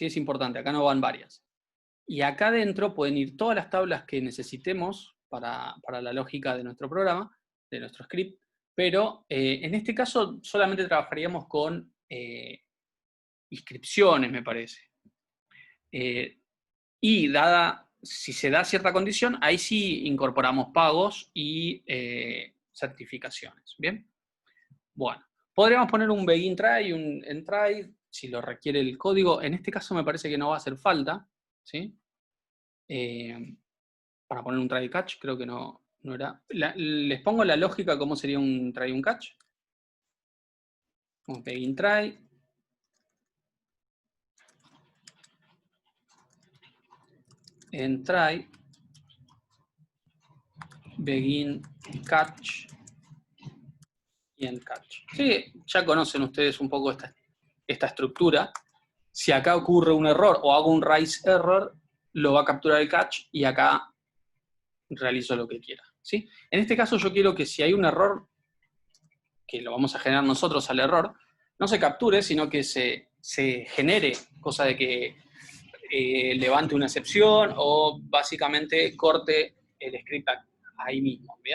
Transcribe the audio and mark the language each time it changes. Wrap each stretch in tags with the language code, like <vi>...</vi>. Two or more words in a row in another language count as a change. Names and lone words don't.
<es>Es importante, acá no van varias. Y acá dentro pueden ir todas las tablas que necesitemos para la lógica de nuestro programa, de nuestro script, pero en este caso solamente trabajaríamos con inscripciones, me parece. Y si se da cierta condición, ahí sí incorporamos pagos y certificaciones, ¿bien? Bueno, podríamos poner un</es> <en>begin try</en> <es>y un</es> <en>end try,</en> <es>si lo requiere el código. En este caso me parece que no va a hacer falta, ¿sí? Para poner un</es> <en>try catch,</en> <es>creo que no era. Les pongo la lógica, cómo sería un try y un catch.</es> <en>Un begin try. End try. Begin catch. Y end catch.</en> <es>Sí, ya conocen ustedes un poco esta estructura. Si acá ocurre un error o hago un</es> <en>raise error,</en> <es>lo va a capturar el catch y acá realizo lo que quiera, ¿sí? En este caso yo quiero que si hay un error, que lo vamos a generar nosotros al error, no se capture, sino que se genere, cosa de que levante una excepción o básicamente corte el script ahí mismo, ¿bien?</es>